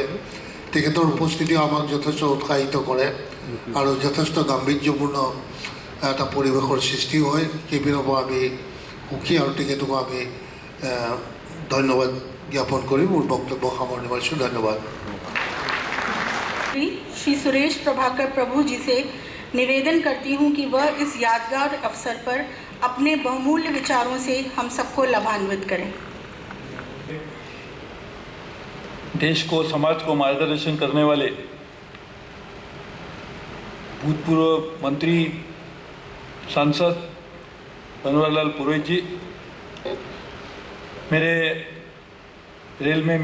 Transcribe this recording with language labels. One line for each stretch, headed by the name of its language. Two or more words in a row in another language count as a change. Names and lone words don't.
Assamese: তেখেতৰ উপস্থিতিও আমাক যথেষ্ট উৎসাহিত কৰে আৰু যথেষ্ট গাম্ভীৰ্যপূৰ্ণ এটা পৰিৱেশৰ সৃষ্টি হয়। সেইপিনৰ পৰা আমি সুখী আৰু তেখেতকো আমি ধন্যবাদ জ্ঞাপন কৰি মোৰ বক্তব্য সামৰণি মাৰিছোঁ। ধন্যবাদ।
Hindi: श्री सुरेश प्रभाकर प्रभु जी से निवेदन करती हूँ कि वह इस यादगार अवसर पर अपने बहुमूल्य विचारों से हम सबको लाभान्वित करें। देश को, समाज को मार्गदर्शन करने वाले भूतपूर्व मंत्री सांसद बनवारीलाल पुरोहित जी, मेरे रेल में